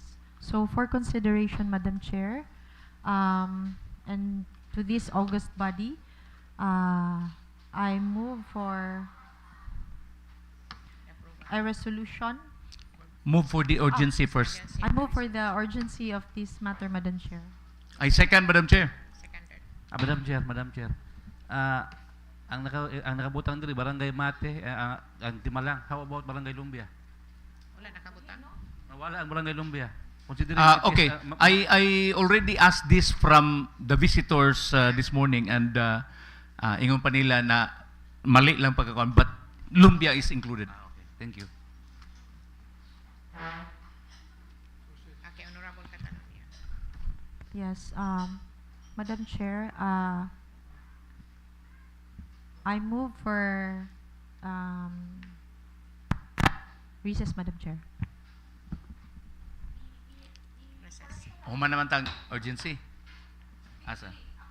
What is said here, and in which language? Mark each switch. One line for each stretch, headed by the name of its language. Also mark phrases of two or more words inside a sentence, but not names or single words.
English: So for consideration, Madam Chair, and to this August body, I move for a resolution. Move for the urgency first. I move for the urgency of this matter, Madam Chair. I second, Madam Chair. Seconded. Madam Chair.
Cebuano: Ang nakabutang diri Barangay Mate, ang Timalang.
English: How about Barangay Lumbia?
Cebuano: Wala nakabutan. Wala ang Barangay Lumbia.
English: Considering Okay, I already asked this from the visitors this morning, and
Cebuano: ingon pa nila na mali lang pagkakuan,
English: but Lumbia is included. Okay, thank you. Okay, Honorable Catalonia. Yes, Madam Chair, I move for recess, Madam Chair. Recess.
Cebuano: Human naman tang urgency. Asa?